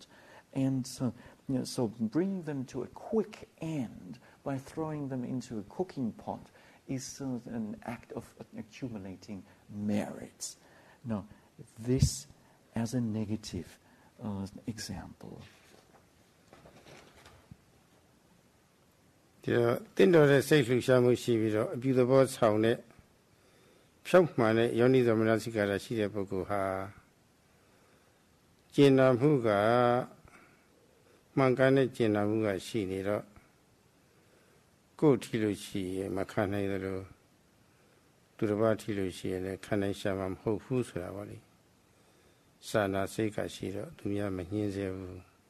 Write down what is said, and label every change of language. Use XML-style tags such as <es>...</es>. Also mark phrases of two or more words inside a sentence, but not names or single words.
<en>And so bringing them to a quick end by throwing them into a cooking pot is an act of accumulating merits. Now, this as a negative example.</en> <my>ဒီတော့တင့်တော်တဲ့စိတ်လှူရှားမှုရှိပြီးတော့အပြုသဘောဆောင်တဲ့ဖြောက်မှန်တဲ့ယောနိသမနစိကာရရှိတဲ့ပုဂ္ဂိုလ်ဟာ ကျင့်နာမှုကမှန်ကန်တဲ့ကျင့်နာမှုကရှိနေတော့ကိုယ်ထီလို့ရှိရင်မခံနိုင်သလိုသူတစ်ပါးထီလို့ရှိရင်လည်းခံနိုင်ရှာမှာမဟုတ်ဘူးဆိုတာပေါ့လေစာနာစိတ်ကရှိတော့သူများမညှင်းဆဲဘူး</my>